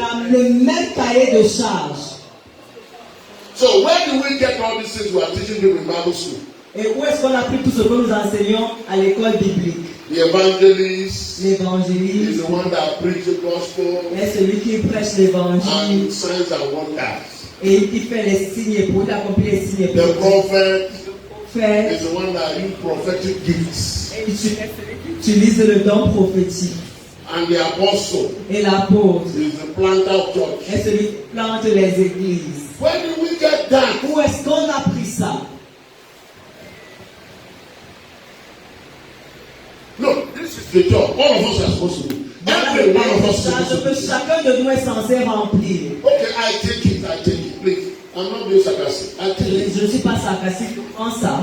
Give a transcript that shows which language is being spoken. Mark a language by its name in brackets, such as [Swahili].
[French] le même cahier de charge. [English] So where do we get all these things we are teaching people in Bible school? [French] Et où est-ce qu'on a pris tout ce que nous enseignons à l'école biblique? [English] L'évangéliste is the one that preach the gospel. [French] Est celui qui prêche l'évangile. [English] And signs and wonders. [French] Et qui fait les signes pour accomplir les signes. [English] The prophet is the one that use prophetic gifts. [French] Et utilise le don prophétique. [English] And the apostle [French] et l'apôtre [English] is the planter of church. [French] Est celui qui plante les églises. [English] Where did we get that? [French] Où est-ce qu'on a pris ça? [English] No, this is the job. All of us are supposed to do. Every one of us is supposed to do. [French] Chacun de nous est censé remplir. [English] Okay, I take it, please. I'm not being sarcastic. [French] Je ne suis pas sarcastique en ça.